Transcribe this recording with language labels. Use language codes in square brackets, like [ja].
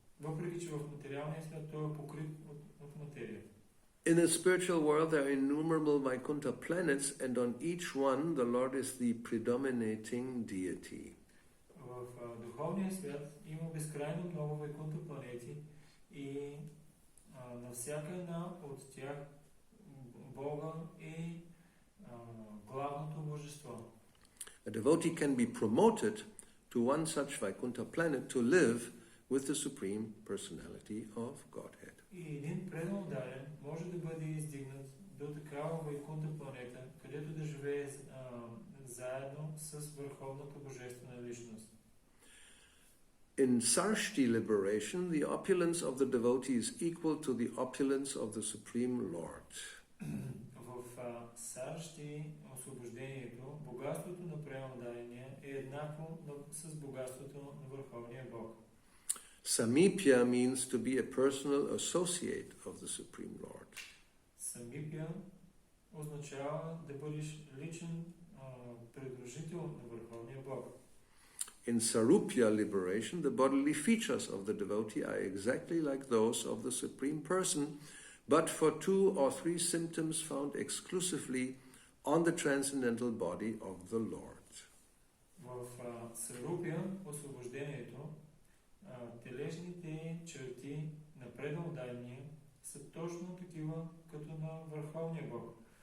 [bg] въпреки че в материалния свят той е покрит от материя. [en] In the spiritual world, there are innumerable Vaikuntha planets, and on each one, the Lord is the predominating deity. [bg] В духовния свят има безкрайно много Вайкунта планети и на всяка една от тях Бога е главното божество. [en] A devotee can be promoted to one such Vaikuntha planet to live with the Supreme Personality of Godhead. [bg] И един предан ударен може да бъде издигнат до такава Вайкунта планета, където да живее заедно с Върховната Божествена личност. [en] In Sarshti liberation, the opulence of the devotee is equal to the opulence of the Supreme Lord. [bg] В Саршти освобождението, богатството на преданния е еднакво с богатството на Върховния Бог. [en] Samipya means to be a personal associate of the Supreme Lord. [bg] Самипя означава да бъдеш личен придружител на Върховния Бог. [en] In Sarupya liberation, the bodily features of the devotee are exactly like those of the Supreme Person, but for 2 or 3 symptoms found exclusively on the transcendental body of the Lord. [bg] В Сарупя освобождението телесните черти на преданодайния са точно такива като на Върховния Бог.